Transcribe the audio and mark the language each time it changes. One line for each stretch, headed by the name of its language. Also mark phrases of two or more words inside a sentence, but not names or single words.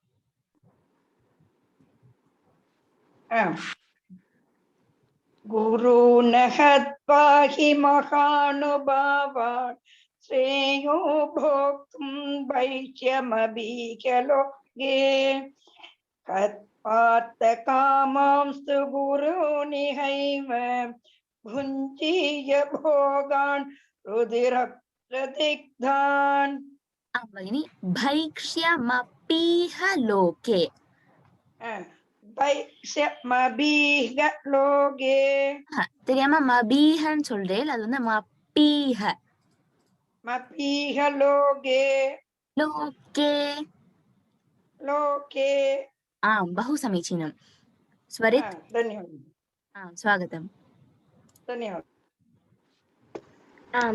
Sanskrit: गुरून् हत्वा हि महानुभावान् श्रेयो भोक्तुं वैक्ष्यमपीह लोके हत्वार्थकामांस्तु गुरूनिहैव भुञ्जीय भोगान् रुधिरप्रदिग्धान् भगिनी भैक्ष्यमपीह लोके भैक्ष्यमपीह लोके
Tamil: தெரியாம மபீஹன்னு சொல்றேன் அது வந்து மப்பீஹ
Sanskrit: मपीह लोके लोके लोके बहु समीचीनं स्वरित् धन्यवादः स्वागतम् धन्यवादः